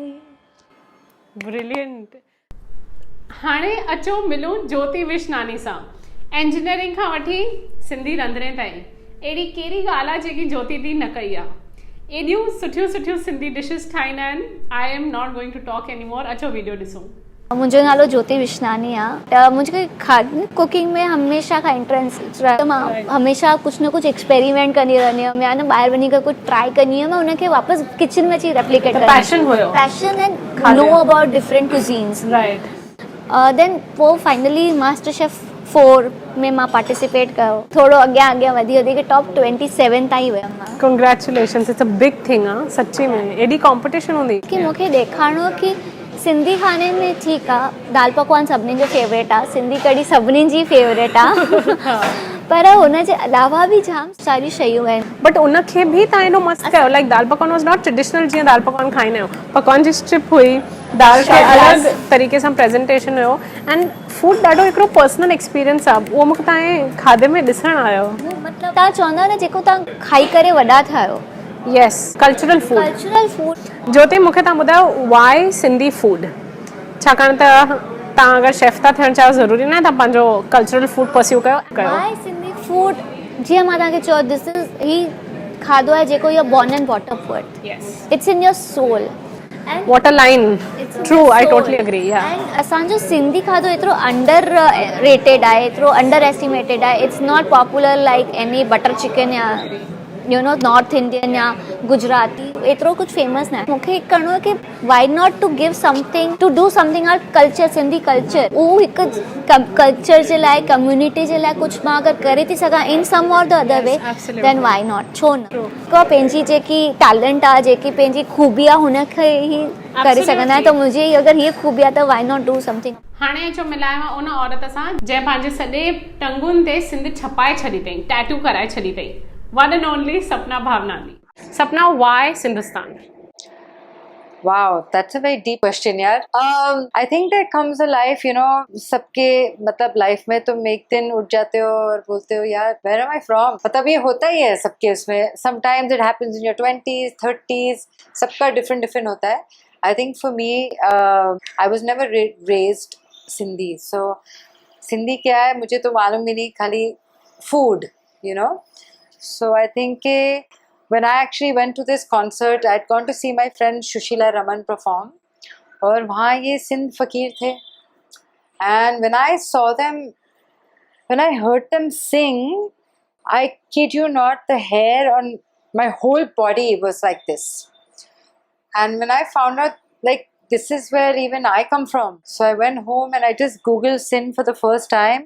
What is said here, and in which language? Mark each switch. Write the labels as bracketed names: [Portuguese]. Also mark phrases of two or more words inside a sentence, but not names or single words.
[Sindhi] ब्रिलियंट। हाणे अचो मिलूं ज्योति विशनानी सां। इंजीनियरिंग खां वठी सिंधी रंधिणे ताईं अहिड़ी कहिड़ी ॻाल्हि आहे जेकी ज्योति दी न कई आहे? एॾियूं सुठियूं सुठियूं सिंधी डिशिस ठाहींदा आहिनि। [English] I am not going to talk any more. [Sindhi] अचो वीडियो ॾिसूं। मुंहिंजो नालो ज्योति विशनानी आहे। त मुंहिंजे खाधे कुकिंग में हमेशह खां इंट्रस्ट रहियो। मां हमेशह कुझु न कुझु एक्सपेरिमेंट कंदी रहंदी हुयमि या न ॿाहिरि वञी करे कुझु ट्राई कंदी हुयमि, उनखे वापसि किचन में अची रेप्लिकेट कंदी। पैशन हुयो। [English] passion and know about different cuisines. right. [Sindhi] देन पोइ फाइनली मास्टर शेफ 4 में मां पार्टिसिपेट कयो। थोरो अॻियां वधी करे टॉप 27 ताईं वियमि मां। [English] Congratulations. It's a big thing [Sindhi] आहे सच्ची में। एॾी कॉम्पिटिशन हूंदी कि मूंखे ॾेखारिणो कि सिंधी खाने में ठीकु आहे दाल पकवान सभिनीनि जो फेवरेट आहे, सिंधी कढ़ी सभिनीनि जी फेवरेट आहे पर हुनजे अलावा बि जाम सारी शयूं आहिनि। बट उनखे बि तव्हां एॾो मस्तु कयो। लाइक दाल पकवान [English] was not traditional [Sindhi] जीअं दाल पकवान खाईंदा आहियूं। पकवान जी स्ट्रिप हुई, दाल खे अलॻि तरीक़े सां प्रेज़ेंटेशन हुयो एंड फूड ॾाढो हिकिड़ो [English] personal experience [Sindhi] आहे। उहो मूंखे तव्हांजे खाधे में ॾिसणु आयो। मतिलबु तव्हां चवंदा न जेको तव्हां खाई करे वॾा थिया आहियो। [English] Yes, cultural food. cultural food. [Sindhi] ज्योति मूंखे तव्हां ॿुधायो [English] why Sindhi food? [Sindhi] छाकाणि त तव्हां अगरि शेफ था थियणु चाहियो ज़रूरी न आहे तव्हां पंहिंजो [English] cultural food pursue [Sindhi] कयो। [English] why Sindhi food [Sindhi] जीअं मां तव्हांखे चयो [English] this is [Sindhi] ही खाधो आहे जेको इहो [English] born and bought up food. yes, It's in your soul. What a line. True, I totally agree. [Sindhi] एंड असांजो सिंधी खाधो एतिरो [English] under rated [Sindhi] आहे, एतिरो [English] under estimated [Sindhi] आहे। [English] It's not popular like any butter chicken या you know North Indian या गुजराती [Sindhi] एतिरो कुझु फेमस न आहे। मूंखे करिणो आहे कि [English] why not to give something to do something our culture, Sindhi culture. [Sindhi] उहो हिकु कल्चर जे लाइ, कम्युनिटी जे लाइ कुझु मां अगरि करे थी सघां [English] in some or the other way then why not. [Sindhi] छो न को पंहिंजी जेकी टैलेंट आहे, जेकी पंहिंजी खूबी आहे हुनखे ई करे सघंदा आहियूं। त मुंहिंजी अगरि हीअ खूबी आहे त [English] why not do something. [Sindhi] हाणे अचो मिलायो उन औरत सां जंहिं पंहिंजे सॼे टंगुनि ते सिंध छपाए छॾी अथई, टैटू कराए छॾी अथई। [English] One and only Sapna Bhavnani. Sapna, why Sindhistan? Wow, that's a very deep question, yaar. I think there comes a life, you know, [Hindi] सबके मतलब लाइफ में तुम एक दिन उठ जाते हो और बोलते हो यार [English] where am I from? [Hindi] मतलब ये होता ही है सबके उसमें। [English] Sometimes it happens in your 20s, 30s, [Hindi] सबका different होता है। [English] I think for me, I was never raised Sindhi, so Sindhi [Hindi] क्या है मुझे तो मालूम भी नहीं, [English] खाली food, you know. So I think when I actually went to this concert, I had gone to see my friend Shushila Raman perform. [Hindi] और वहाँ ये सिंध फ़कीर थे. [English] And when I saw them, when I heard them sing, I kid you not, the hair on my whole body was like this. And when I found out, like, this is where even I come from. So I went home and I just Googled Sindh for the first time.